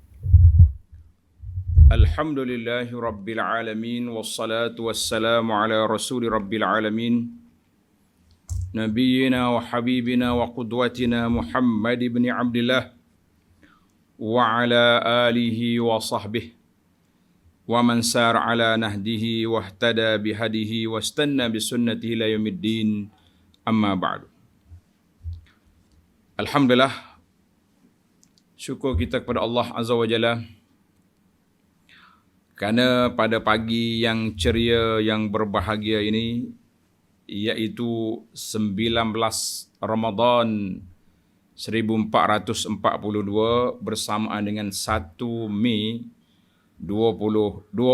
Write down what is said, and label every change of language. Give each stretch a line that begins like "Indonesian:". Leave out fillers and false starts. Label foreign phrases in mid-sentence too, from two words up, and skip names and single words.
Arabic: الحمد لله رب العالمين والصلاة والسلام على رسول رب العالمين نبينا وحبيبنا وقدوتنا محمد بن عبد الله وعلى آله وصحبه ومن سار على نهجه واهتدى بهديه واستن بسنته إلى يوم الدين، أما بعد.
Malay: Alhamdulillah, syukur kita kepada
Arabic: الله عز وجل
Malay: kerana pada pagi yang ceria, yang berbahagia ini, iaitu 19 Ramadan 1442 bersamaan dengan 1 Mei 2021,